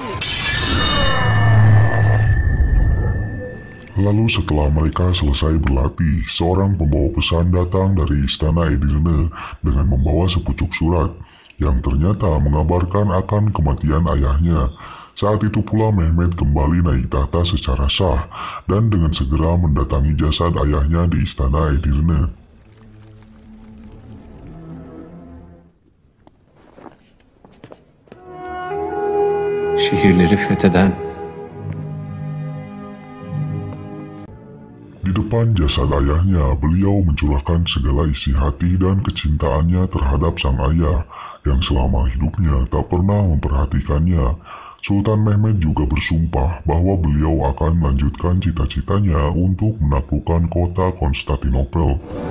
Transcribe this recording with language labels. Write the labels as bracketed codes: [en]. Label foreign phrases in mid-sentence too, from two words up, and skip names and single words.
[id] Lalu setelah mereka selesai berlatih, seorang pembawa pesan datang dari istana Edirne dengan membawa sepucuk surat yang ternyata mengabarkan akan kematian ayahnya. Saat itu pula Mehmet kembali naik tahta secara sah dan dengan segera mendatangi jasad ayahnya di istana Edirne. [tr] Şehirleri fetheden, [id] di depan jasad ayahnya, beliau mencurahkan segala isi hati dan kecintaannya terhadap sang ayah yang selama hidupnya tak pernah memperhatikannya. Sultan Mehmed juga bersumpah bahwa beliau akan melanjutkan cita-citanya untuk menaklukkan kota Konstantinopel.